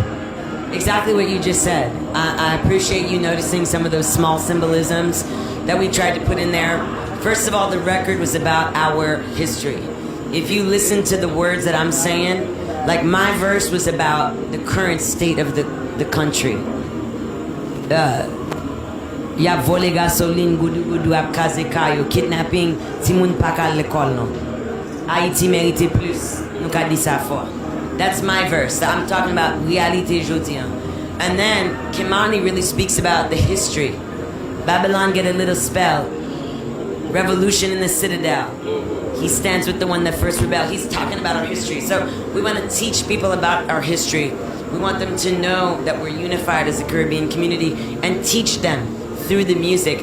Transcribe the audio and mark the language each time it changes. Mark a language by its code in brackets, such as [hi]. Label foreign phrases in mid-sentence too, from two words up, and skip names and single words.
[en] Exactly what you just said. I appreciate you noticing some of those small symbolisms that we tried to put in there. First of all, the record was about our history. If you listen to the words that I'm saying, like my verse was about the current state of the country. [ht] Ya vole gasoline gudu gudu ap kaze kayo, kidnapping timoun pa kal l'ekol no. Haiti merite plus, nou ka di sa fort. [en] That's my verse. I'm talking about [ht] realite jodian. [en] And then Kimani really speaks about the history. Babylon get a little spell. Revolution in the Citadel. He stands with the one that first rebelled. He's talking about our history. So we want to teach people about our history. We want them to know that we're unified as a Caribbean community and teach them through the music.